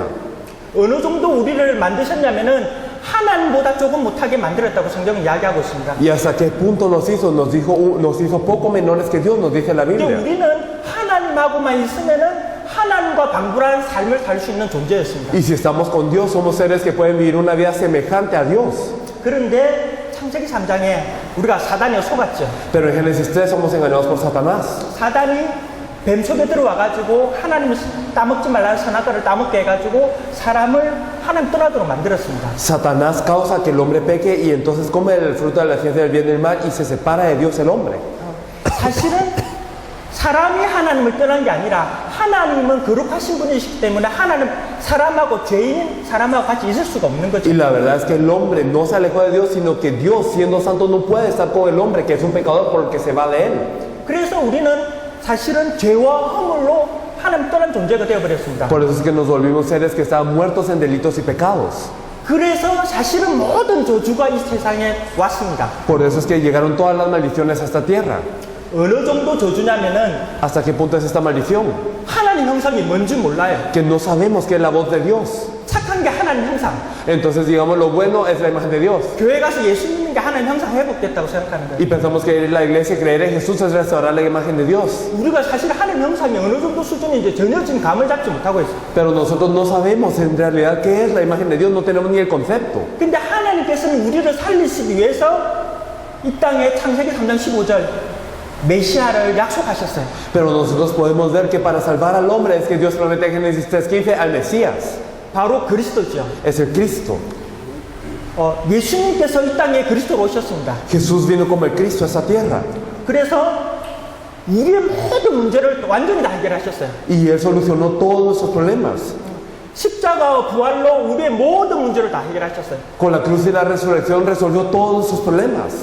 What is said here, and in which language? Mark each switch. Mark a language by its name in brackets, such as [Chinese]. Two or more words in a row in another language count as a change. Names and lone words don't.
[Korean] 어느 정도 우리를 만드셨냐면은 하나님보다 조금 못하게 만들었다고 성경은 이야기하고 있습니다. [Spanish] Y hasta qué punto nos hizo poco menores que Dios, nos dice la [Korean] 근데 [Spanish] Biblia. [Korean] 우리는 하나님하고만 있으면은 하나님과 방불한 삶을 살 수 있는 존재였습니다. [Spanish] Y si estamos con Dios, somos seres que pueden vivir una vida semejante a Dios. [Korean] 그런데 창세기 3장에 우리가 사단에 속았죠. [Spanish] Pero en Génesis 3 somos engañados por Satanás. [Korean] 사단이 뱀 속에 들어와가지고 하나님을 따먹지 말라는 선악과를 따먹게 해가지고 사람을 하나님 떠나도록 만들었습니다. [Spanish] Satanás causa que el hombre peque y entonces come el fruto de la ciencia del bien y del mal y se separa de Dios el hombre. [Korean] 사실은 사람이 하나님을 떠난 게 아니라 하나님은 거룩하신 분이시기 때문에 하나님 사람하고 죄인 사람하고 같이 있을 수가 없는 거죠. [Spanish] Y la verdad es que el hombre no se alejó de Dios, sino que Dios, siendo santo, no puede estar con el hombre, que es un pecador, porque se va de él. [Korean] 그래서 우리는 사실은 죄와 허물로 하나님 떠난 존재가 되어버렸습니다. [Spanish] Por eso es que nos volvimos seres que estaban muertos en delitos y pecados. [Korean] 그래서 사실은 모든 저주가 이 세상에 왔습니다. [Spanish] Por eso es que llegaron todas las maldiciones a esta tierra. [Korean] 어느 정도 저주냐면은 [Spanish] ¿Hasta qué punto es esta maldición? [Korean] 하나님 형상이 뭔지 몰라요. [Spanish] Que no sabemos qué es la voz de Dios. [Korean] 착한 게 하나님 형상. [Spanish] Entonces, digamos, lo bueno es la imagen de Dios. [Korean] 교회 가서 예수 믿는 게 하나님 형상 회복됐다고 생각하는 [Spanish] Y [Korean] 거예요. [Spanish] pensamos que ir a la iglesia y creer en Jesús es restaurar la imagen de Dios. [Korean] 우리가 사실 하나님 형상이 어느 정도 수준인지 전혀 지금 감을 잡지 못하고 있어요. [Spanish] Pero nosotros no sabemos en realidad qué es la imagen de Dios, no tenemos ni el concepto. [Korean] 근데 하나님께서는 우리를 살리시기 위해서 이 땅에 창세기 3장 15절 메시아를 약속하셨어요. [Spanish] Pero nosotros podemos ver que para salvar al hombre es que Dios promete en Génesis 3:15 al Mesías. [Korean] 바로 그리스도죠. [Spanish] Es el Cristo. [Korean] 예수님께서 이 땅에 그리스도로 오셨습니다. [Spanish] Jesús vino como el Cristo a esta tierra. [Korean] 그래서 우리의 모든 문제를 완전히 다 해결하셨어요. [Spanish] Y Él solucionó todos nuestros problemas. [Korean] 십자가와 부활로 우리의 모든 문제를 다 해결하셨어요. [Spanish] Con la cruz y la resurrección resolvió todos nuestros problemas.